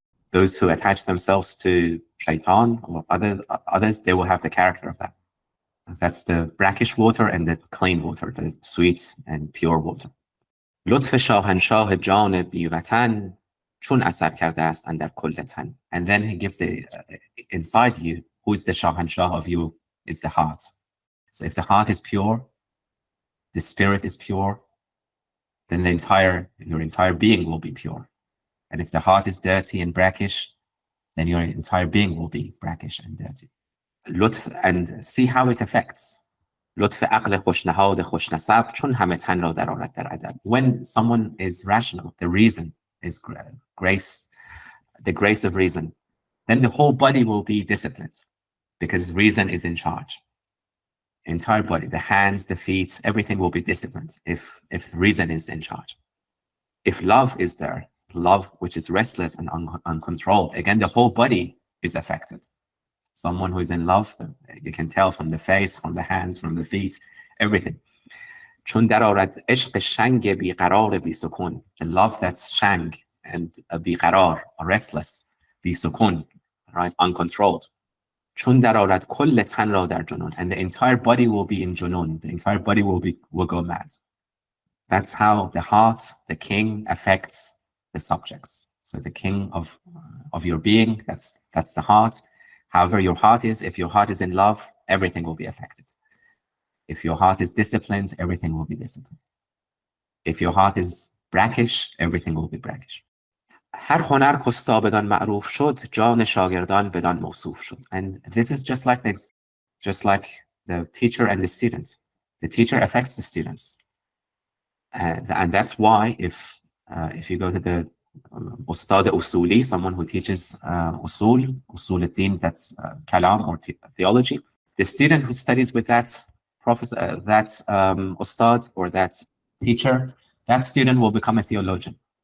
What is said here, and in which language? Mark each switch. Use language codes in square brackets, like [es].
[en] Those who attach themselves to shaitan or others, they will have the character of that. That's the brackish water and the clean water, the sweet and pure water. [fa] لطف شاهنشاه جان بی وطن چون اثر کرده است اندر کل تن. [en] And then he gives the inside you, who is the Shahanshah of you, is the heart. So if the heart is pure, the spirit is pure, then your entire being will be pure. And if the heart is dirty and brackish, then your entire being will be brackish and dirty. لطف, and see how it affects. [fa] لطف عقل خوشنهاد خوشنسب چون همه تن را در آرد در ادب. [en] When someone is rational, the reason is grace, the grace of reason, then the whole body will be disciplined because reason is in charge. Entire body, the hands, the feet, everything will be disciplined if reason is in charge. If love is there, love which is restless and uncontrolled, again, the whole body is affected. Someone who is in love, you can tell from the face, from the hands, from the feet, everything. [fa] چون در آرد عشق شنگ بیقرار بیسکون. [en] The love that's shang and بیقرار, restless, بیسکون, right, uncontrolled. [fa] چون در آرد کل تن را در جنون. [en] And the entire body will be in junun. The entire body will go mad. That's how the heart, the king, affects the subjects. So the king of your being, that's the heart. However your heart is, if your heart is in love, everything will be affected. If your heart is disciplined, everything will be disciplined. If your heart is brackish, everything will be brackish. [fa] هر هنر کستا بدان معروف شد جان شاگردان بدان موصوف شد. [en] And this is just like the teacher and the student. The teacher affects the students. And that's why if you go to the Ustad Usuli, someone who teaches Usul al-Din, that's Kalam or theology, the student who studies with that professor, that Ustad or that teacher, that student will become a theologian.